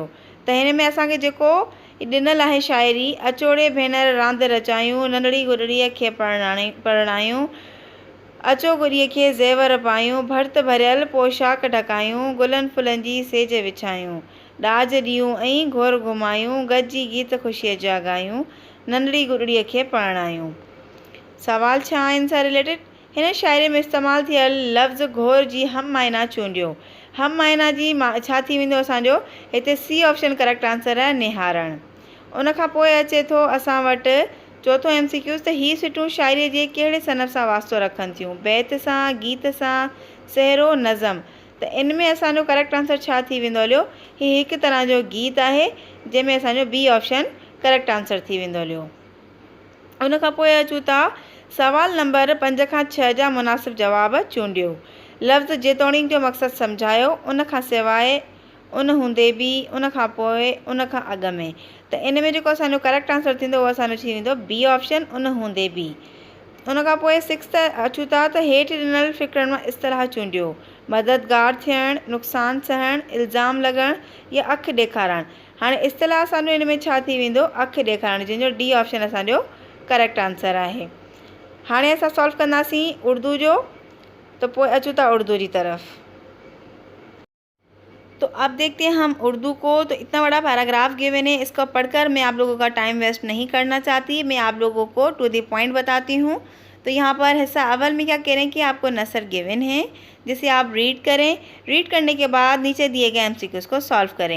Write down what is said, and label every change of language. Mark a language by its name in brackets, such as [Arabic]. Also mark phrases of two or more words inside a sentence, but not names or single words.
[Sindhi] त हिन में असांखे जेको ॾिनल आहे शाइरी, अचोड़े भेनर रांदि रचायूं, नंढड़ी गुॾड़ीअ खे परणायूं, अचो गुड़ीअ खे ज़ेवर पायूं, भर्त भरियल पोशाक ढकायूं, गुलनि फुलनि जी सेज विछायूं, ॾाज ॾियूं ऐं घोर घुमायूं, गॾिजी गीत ख़ुशीअ जा ॻायूं, नंढड़ी गुॾड़ीअ खे परणायूं। सवाल छा आहे हिन सां रिलेटेड? हिन शाइरी में इस्तेमालु थियल लफ़्ज़ घोर जी हम मायना चूंडियो। हम मायना जी छा थी वेंदो असांजो? हिते [English] C option correct answer [Sindhi] आहे, निहारणु। उनखां पोइ अचे थो असां वटि चौथों एमसीक्यूज़ त हीअ सिटूं शाइरीअ जे कहिड़े सनफ़ सां वास्तो रखनि थियूं? बैत सां, गीत सां, सहरो, नज़म? त इन में असांजो [English] correct answer [Sindhi] छा थी वेंदो हलियो? हीअ हिकु तरह जो गीत आहे, जंहिंमें असांजो [English] B option correct answer [Sindhi] थी वेंदो हलियो। उनखां पोइ अचूं था सवाल नंबर 5 खां 6 जा मुनासिब जवाब चूंडियो। लफ़्ज़ जेतोणीक जो मक़सदु सम्झायो, उनखां सवाइ, उन हूंदे बि, उनखां पोइ, उनखां अॻु में। त इन में जेको असांजो [English] correct answer [Sindhi] थींदो उहो असांजो थी वेंदो [English] B option, [Sindhi] उन हूंदे बि। उनखां पोइ 6 अचूं था त हेठि ॾिनल फ़िक्रनि मां इस्तलाह चूंडियो। मददगार थियणु, नुक़सानु सहणु, इल्ज़ाम लॻणु या अखि ॾेखारणु? हाणे इस्तलाह असांजो इन में छा थी वेंदो? अखि ॾेखारणु, जंहिंजो [English] D option [Sindhi] असांजो [English] correct answer [Sindhi] आहे। हाणे असां सॉल्व कंदासीं उर्दू जो। त पोइ अचूं था उर्दू जी तरफ़। [Hindi] तो अब देखते हैं हम उर्दू को। तो इतना बड़ा [English] paragraph given [Hindi] है, इसको पढ़कर मैं आप लोगों का [English] time waste [Hindi] नहीं करना चाहती, मैं आप लोगों को [English] to the point [Hindi] बताती हूँ। तो यहाँ पर हिस्सा अव्वल में क्या कह रहे हैं कि आपको नसर गिवन है, जिसे आप रीड करें। रीड करने के बाद नीचे दिए गए MCQs को सॉल्व करें।